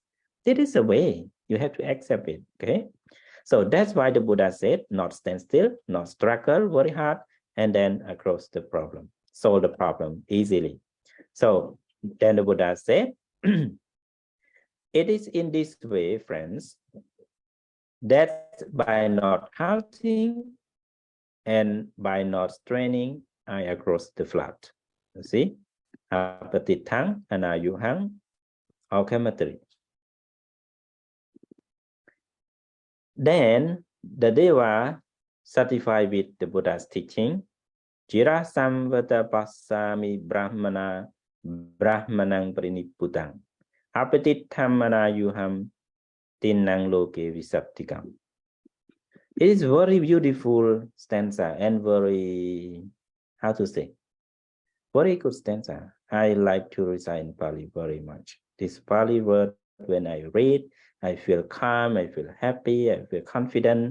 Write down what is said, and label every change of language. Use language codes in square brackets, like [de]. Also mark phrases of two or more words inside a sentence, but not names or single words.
[en] That is a way you have to accept it. Okay, so that's why the Buddha said, not stand still, not struggle very hard, and then across the problem, solve the problem easily. So then the Buddha said, it is in this way, friends, that by not halting and by not straining, I across the flood. You see, [pi] apatithang, anayuhang, Oghatarana. [en] Then the Deva, satisfied with the Buddha's teaching, [pi] Jira samvata pasami brahmanang priniputang. Apatitham anayuham tinang loke visaptikam. [en] It is very beautiful stanza and very, how to say, very good stanza. I like to recite in Pali very much. This Pali word, when I read, I feel calm, I feel happy, I feel confident.